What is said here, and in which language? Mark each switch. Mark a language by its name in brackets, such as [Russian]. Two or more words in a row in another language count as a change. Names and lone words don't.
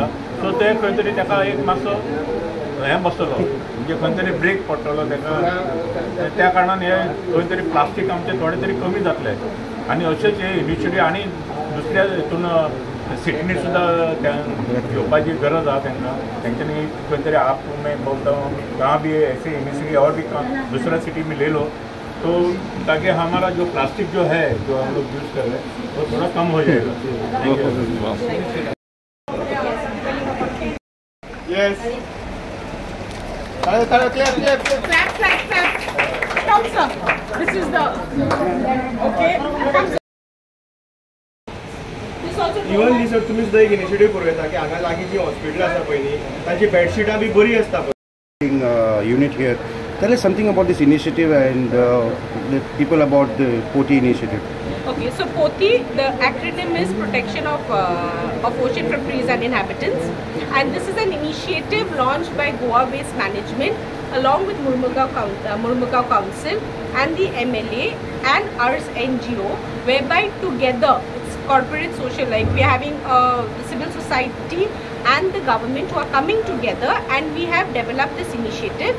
[Konkani] सो ते खंय तरी ताका एक मातसो हें बसतलो, म्हणजे खंय तरी ब्रेक पडटलो ताका, त्या कारणान हे खंय तरी प्लास्टीक आमचें थोडें तरी कमी जातलें आनी अशेंच हे इनिशिएटीव आनी दुसऱ्या हितून सिटीनी सुद्दां घेवपाची गरज आसा तांकां, तेंच्यांनी खंय तरी [Hindi] आप में कहाँ भी ऐसे इनिशिएटिव और भी दूसरा सिटी में ले लो तो ताकि हमारा जो प्लास्टिक जो है जो हम लोग यूज़ कर रहे हैं वो थोड़ा कम हो जाएगा। [English] Yes. Clap. Stop, sir. This is the okay. [Konkani] इवन सर तुमी सुद्दां एक इनिशिएटीव करूं येता की हांगा लागीं जी हॉस्पिटल आसा पळय न्ही तांची बेडशीटां बी बरी आसता पळय। [English] Unit here. Tell us something about this initiative and the people about the POTI initiative. Okay, so POTI, the acronym is Protection of Ocean from Trees and Inhabitants, and this is an initiative launched by Goa Waste Management along with Murmugao Council and the MLA and ARS NGO, whereby together it's corporate social, like we are having civil society and the government who are coming together, and we have developed this initiative.